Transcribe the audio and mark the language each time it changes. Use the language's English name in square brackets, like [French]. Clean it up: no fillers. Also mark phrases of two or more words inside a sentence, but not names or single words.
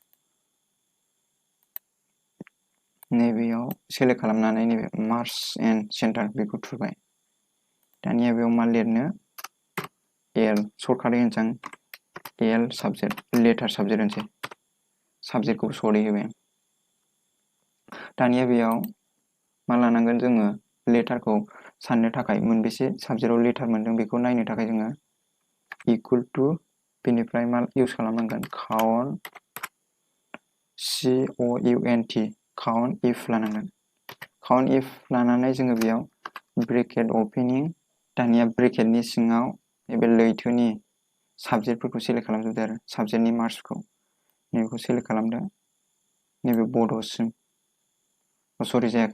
[Bodo] नैबेयाव सेलेक्ट खालामनानै नैबे [English] marks and center [Bodo] बेखौ थुबाय दानिया बेयाव मा लिरनो [English] all shortcut [Bodo] होनोसै आं [English] all subject letter subject [Bodo] होनसै साबजेक्टखौ सर्टै होबाय दानिया बेयाव मा लानांगोन जोङो लेटारखौ साननो थाखाय मोनबेसे साबजेक्टआव लेटार मोनदों बेखौ नायनो थाखाय जोङो [English] equal to [Bodo] बेनिफ्राय मा इउज खालामनांगोन काउन्ट [English] COUNT count if [Bodo] लानांगोन [English] count if [Bodo] लानानै जोङो बेयाव [English] bracket opening [Bodo] दानिया ब्रेकेटनि सिङाव नैबे लैथोनि साबजेक्टफोरखौ सेलेक्ट खालामजोबदो आरो साबजेक्टनि मार्क्सखौ नैबेखौ सेलेक्ट खालामदो नैबे बड'सिम सरि जायाखै